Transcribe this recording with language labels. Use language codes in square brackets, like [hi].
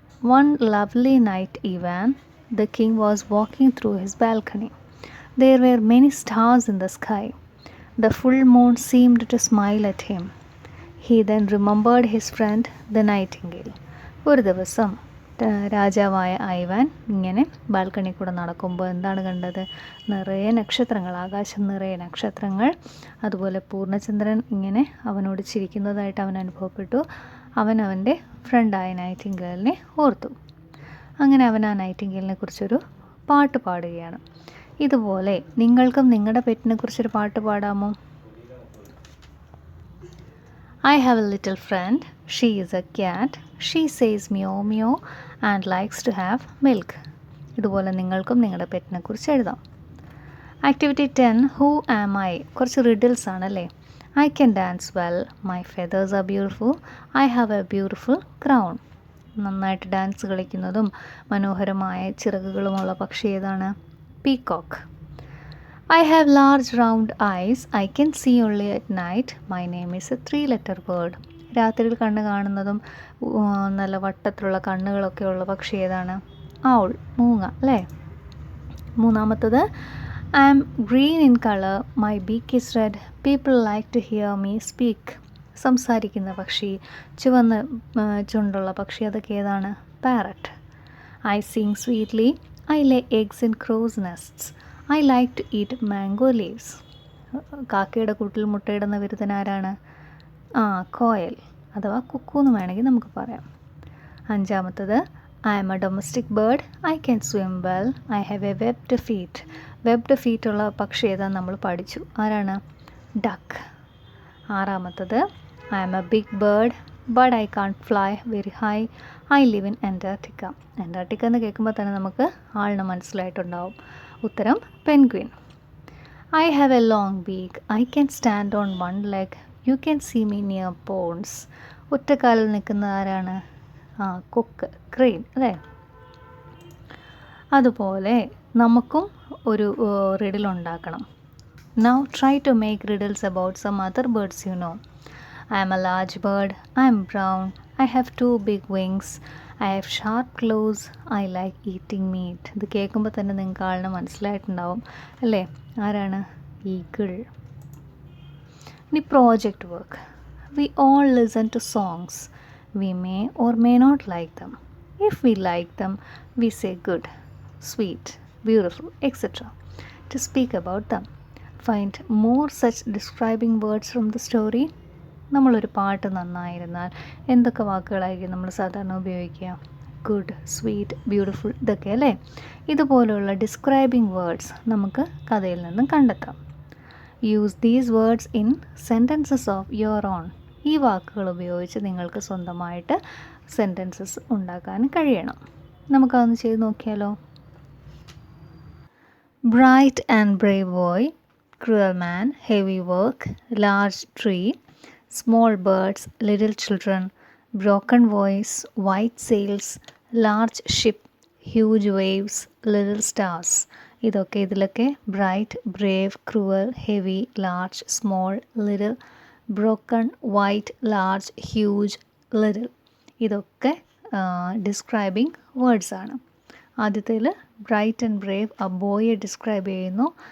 [en] One lovely night Ivan, the king, was walking through his balcony. There were many stars in the sky. The full moon seemed to smile at him. He then remembered his friend, the nightingale. [ml] ഒരു ദിവസം രാജാവായ Ivan ഇങ്ങനെ balcony കൂടെ നടക്കുമ്പോൾ എന്താണ് കണ്ടത്? നിറയെ നക്ഷത്രങ്ങൾ, ആകാശം നിറയെ നക്ഷത്രങ്ങൾ. അതുപോലെ പൂർണ്ണചന്ദ്രൻ ഇങ്ങനെ അവനോട് ചിരിക്കുന്നതായിട്ട് അവൻ അനുഭവപ്പെട്ടു. അവൻ്റെ ഫ്രണ്ടായ നൈറ്റിംഗേലിനെ ഓർത്തു. അങ്ങനെ അവൻ ആ നൈറ്റിംഗേലിനെ കുറിച്ചൊരു പാട്ട് പാടുകയാണ്. ഇതുപോലെ നിങ്ങൾക്കും നിങ്ങളുടെ പെറ്റിനെ കുറിച്ചൊരു പാട്ട് പാടാമോ? [en] I have a little friend. She is a cat. She says meow meow and likes to have milk. [ml] ഇതുപോലെ നിങ്ങൾക്കും നിങ്ങളുടെ പെറ്റിനെ കുറിച്ച് എഴുതാം. [en] Activity 10. Who am I? [ml] കുറച്ച് റിഡിൽസ് ആണല്ലേ. [en] I can dance well. My feathers are beautiful. I have a beautiful crown. [ml] നന്നായിട്ട് dance കളിക്കുന്നതും മനോഹരമായ ചിറകുകളുമുള്ള പക്ഷി ഏതാണ്? [en] Peacock. I have large round eyes. I can see only at night. My name is a 3-letter word. [ml] രാത്രിയിൽ കണ്ണ് കാണുന്നതും നല്ല വട്ടത്തിലുള്ള കണ്ണുകളൊക്കെ ഉള്ള പക്ഷി ഏതാണ്? ഔൾ, മൂങ്ങ അല്ലേ. മൂന്നാമത്തത് [en] I am green in color. My beak is red. People like to hear me speak. [ml] സംസാരിക്കുന്ന പക്ഷി, ചുവന്ന ചുണ്ടുള്ള പക്ഷി, അതൊക്കെ ഏതാണ്? [en] Parrot. I sing sweetly. I lay eggs in crow's nests. I like to eat mango leaves. [ml] കാക്കയുടെ കൂട്ടിൽ മുട്ടയിടുന്ന വിരുദ്ധനാരാണ്? കോയൽ അഥവാ കുക്കു എന്ന് വേണമെങ്കിൽ നമുക്ക് പറയാം. അഞ്ചാമത്തത് [en] I am a domestic bird. I can swim well. I have a webbed feet. [ml] Webbed feet ഉള്ള പക്ഷി ഏതാ നമ്മൾ പഠിച്ചു. ആരാണ്? Duck. [en] ആറാമത്തത് I am a big bird but I can't fly very high. I live in Antarctica. [ml] Antarctica എന്ന് കേൾക്കുമ്പോൾ തന്നെ നമുക്ക് ആളിന് മനസ്സിലായിട്ടുണ്ടാവും. ഉത്തരം penguin. [en] I have a long beak. I can stand on one leg. You can see me near ponds. [ml] ഒറ്റക്കാലിൽ നിൽക്കുന്ന ആരാണ്? കൊക്ക്, ക്രെയിൻ അല്ലേ? അതുപോലെ നമുക്കും ഒരു റിഡിൽ ഉണ്ടാക്കണം. [en] Now try to make riddles about some other birds you know. I am a large bird. I am brown. I have 2 big wings. I have sharp claws. I like eating meat. [ml] ഇത് കേൾക്കുമ്പോൾ തന്നെ നിങ്ങൾക്ക് ആളിനെ മനസ്സിലായിട്ടുണ്ടാവും അല്ലേ? ആരാണ്? Eagle. ഇനി project work. [en] We all listen to songs. We may or may not like them. If we like them, we say good, sweet, beautiful, etc. To speak about them. Find more such describing words from the story. [ml] നമ്മളൊരു പാട്ട് നന്നായിരുന്നാൽ എന്തൊക്കെ വാക്കുകളായിരിക്കും നമ്മൾ സാധാരണ ഉപയോഗിക്കുക? Good, sweet, beautiful, ഇതൊക്കെ അല്ലേ? ഇതുപോലുള്ള describing words നമുക്ക് കഥയിൽ നിന്നും കണ്ടെത്താം. [en] Use these words in sentences of your own. [ml] ഈ വാക്കുകൾ ഉപയോഗിച്ച് നിങ്ങൾക്ക് സ്വന്തമായിട്ട് സെൻറ്റൻസസ് ഉണ്ടാക്കാൻ കഴിയണം. നമുക്കതൊന്ന് ചെയ്ത് നോക്കിയാലോ? [en] Bright and brave boy, cruel man, heavy work, large tree, small birds, little children, broken voice, white sails, large ship, huge waves, little stars. [ml] ഇതൊക്കെ ഇതിലൊക്കെ bright, Brave, cruel, heavy, large, small, little, broken, white, large, huge, little, ഇതൊക്കെ describing വേർഡ്സാണ്. ആദ്യത്തേൽ bright and Brave ആ ബോയെ describe ചെയ്യുന്നു.